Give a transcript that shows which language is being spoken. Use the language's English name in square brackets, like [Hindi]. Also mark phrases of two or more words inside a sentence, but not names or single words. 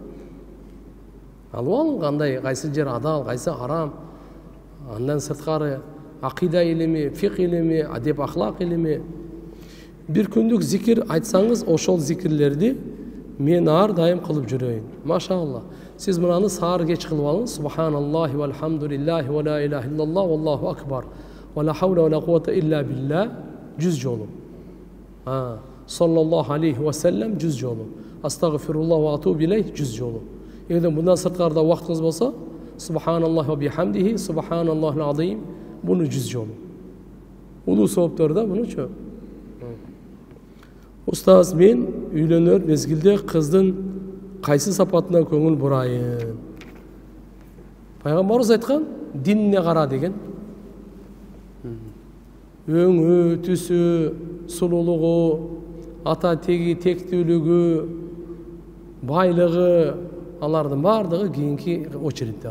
[Kyrgyz] Алып алың, кандай, кайсы жер адал, кайсы арам. Андан сырткары акыйда илими, фик илими, адеп ахлак илими. Бир күндүк зикир айтсаңыз, ошол зикирлерди мен ар дайым кылып жүрөйүн. Машалла. Сиз мынаны саар кеч кылып алыңыз. [Arabic] سبحان الله والحمد لله ولا إله إلا الله والله أكبر. ولا حول ولا قوة إلا بالله 100 жолу. صلى الله عليه وسلم 100 жолу. أستغفر الله وأتوب إليه [Kyrgyz] 100 жолу. Эгер мындан сырткарда убактыңыз болсо, [Arabic] سبحان الله وبحمده، سبحان الله العظيم, [Kyrgyz] буну 100 жолу. Улуу соопторда мунучу. Устаз, мен үйлөнөр мезгилде кыздын кайсы сапатына көңүл бурайын? Пайгамбарыбыз айткан, динине кара деген. Өңү, түсү, сулуулугу, ата теги, тектүүлүгү, байлыгы, алардын баардыгы кийинки очередде.